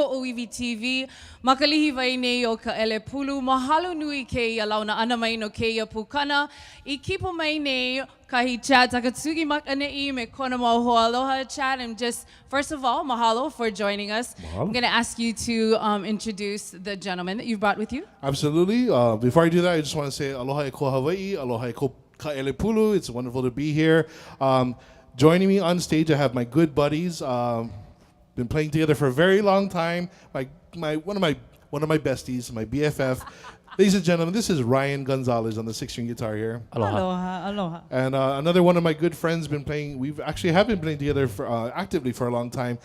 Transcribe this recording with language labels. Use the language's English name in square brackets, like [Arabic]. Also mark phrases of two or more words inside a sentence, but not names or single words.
[Hawaiian] ʻŌiwi TV maka Lihiwai nei o Kaʻelepulu mahalo nui ke ia launa ana mai no ke ia pukana I kipo mai nei kahi Chad Takatsugi maka nei me kona mau hoa aloha Chad [English] and just first of all mahalo for joining us. [Hawaiian] Mahalo. [English] I'm going to ask you to introduce the gentleman that you've brought with you. Absolutely. Before I do that I just want to say [Hawaiian] aloha e ko Hawaii, aloha e ko Kaʻelepulu. [English] It's wonderful to be here. Joining me on stage, I have my good buddies. Been playing together for a very long time. One of my besties, my BFF. Ladies and gentlemen, this is Ryan Gonzalez on the 6-string guitar here. [Hawaiian] Aloha. Aloha, aloha. [English] And another one of my good friends been playing. We've actually have been playing together for, actively for a long time.